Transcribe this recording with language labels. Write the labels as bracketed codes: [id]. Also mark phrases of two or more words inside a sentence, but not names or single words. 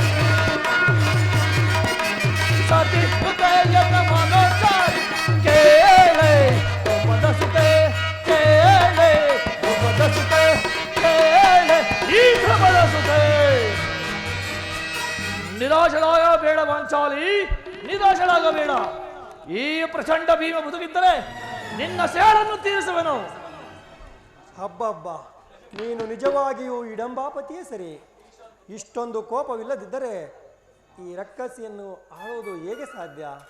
[kn] ಸತಿಯುತ ಎನ್ನ ಮನೋಚಾರಿಕೆ. ಕೇಳೆ ಕೃಪದ ಸುತೆ, ಕೇಳೆ ಕೃಪದ ಸುತೆ, ಕೇಳೆ ಈ ಕೃಪದ ಸುತೆ. ನಿರಾಶರಾಗ ಬೇಡ ಪಾಂಚಾಲಿ, ನಿರಾಶರಾಗಬೇಡ. ಈ ಪ್ರಚಂಡ ಭೀಮ ಬದುಕಿದ್ದರೆ ನಿನ್ನ ಸೇಡನ್ನು ತೀರಿಸುವೆನು. ಹಬ್ಬ, ನೀನು ನಿಜವಾಗಿಯೂ ಇಡಂಬಾಪತಿಯೇ ಸರಿ. ಇಷ್ಟೊಂದು ಕೋಪವಿಲ್ಲದಿದ್ದರೆ ಈ ರಕ್ಕಸಿಯನ್ನು ಆಳುವುದು ಹೇಗೆ ಸಾಧ್ಯ?